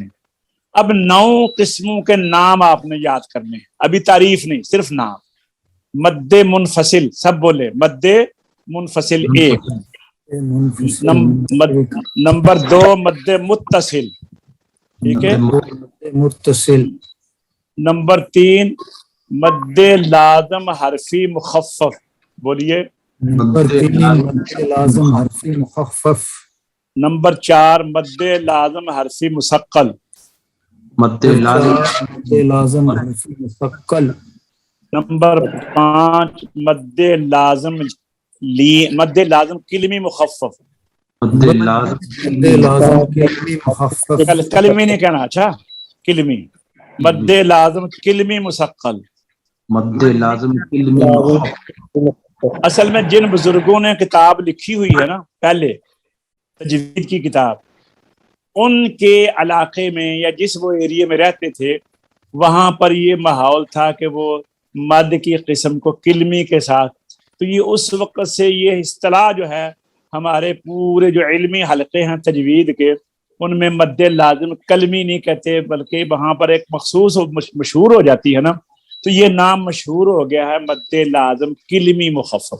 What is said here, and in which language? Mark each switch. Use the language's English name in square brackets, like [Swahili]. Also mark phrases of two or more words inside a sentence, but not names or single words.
[Urdu] اب 9 قسموں کے نام آپ نے یاد کرنے ہیں، ابھی تعریف نہیں، صرف نام. مد منفصل، سب بولے مد منفصل 1. نمبر 2 مد متصل، ٹھیک ہے. متصل. نمبر 3 مد لازم حرفی مخفف. بولیے. نمبر 3 مد لازم حرفی مخفف. نمبر 4 مد لازم حرفی مثقل. مد لازم حرفی مثقل. نمبر 5 مد لازم کلمی مخفف. مد لازم کلمی مخفف. کلمی نہیں کہنا، اچھا کلمی. مد لازم کلمی مثقل. مد لازم علمی مخفف. اصل میں جن بزرگوں نے کتاب لکھی ہوئی ہے نا پہلے، تجوید کی کتاب، ان کے علاقے میں یا جس وہ ایریے میں رہتے تھے، وہاں پر یہ ماحول تھا کہ وہ مد کی قسم کو کلمی کے ساتھ، تو یہ اس وقت سے یہ اصطلاح جو ہے ہمارے پورے جو علمی حلقے ہیں تجوید کے، ان میں مد لازم کلمی نہیں کہتے، بلکہ وہاں پر ایک مخصوص مشہور ہو جاتی ہے نا، تو یہ نام مشہور ہو گیا ہے مد لازم کلمی مخفف.